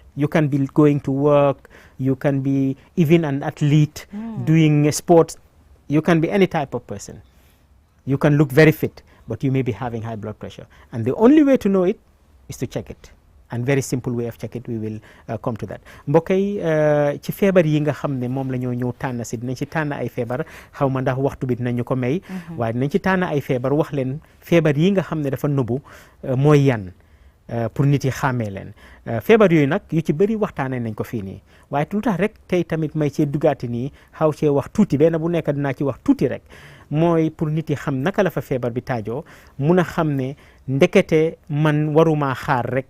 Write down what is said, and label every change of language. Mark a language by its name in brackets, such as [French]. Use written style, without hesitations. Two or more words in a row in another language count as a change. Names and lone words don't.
[English] You can be going to work, you can be even an athlete doing sports, you can be any type of person. You can look very fit, but you may be having high blood pressure. And the only way to know it is to check it. And very simple way of check it, we will come to that. [Wolof] mbokk yi ci feebar yi nga xam ne moom la ñoo ñëw tànn si dinañ ci tànn ay feebar xaw ma ndax waxtu bi dinañu ko may. waaye dinañ ci tànn ay feebar wax leen feebar yi nga xam ne dafa nëbbu mooy yan pour nit yi xàmmee leen. feebar yooyu nag yu ci bëri waxtaanee nañ ko fii nii waaye lu tax rek tey tamit may cee dugaati nii xaw cee wax tuuti benn bu nekk dinaa ci wax tuuti rek mooy pour nit yi xam naka la fa feebar bi taajoo mun a xam ne ndekete man waruma xaar rek.